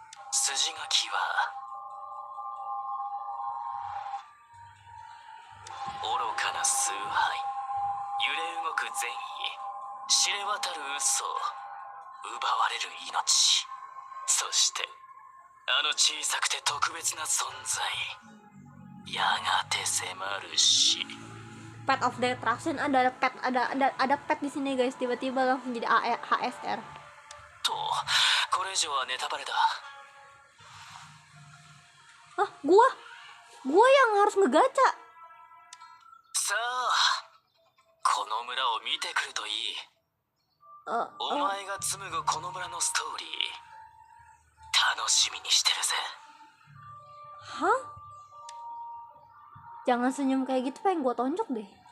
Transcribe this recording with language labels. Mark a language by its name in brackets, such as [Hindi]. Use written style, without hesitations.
[Japanese] 筋書きは愚かな崇拝、揺れ動く善意、知れ渡る嘘、奪われる命、そしてあの小さくて特別な存在、やがて迫る死。 [Indonesian] Pet of Destruction, ada pet di sini guys, tiba-tiba langsung jadi HSR. [Japanese] と、これ以上はネタバレだ。 [Indonesian] Hah, gua yang harus ngegacha. [Japanese] さあ、この村を見てくるといい。お前が紡ぐこの村のストーリー、楽しみにしてるぜ。 [Indonesian] Hah? Jangan senyum kayak gitu, pengen gua tonjok deh.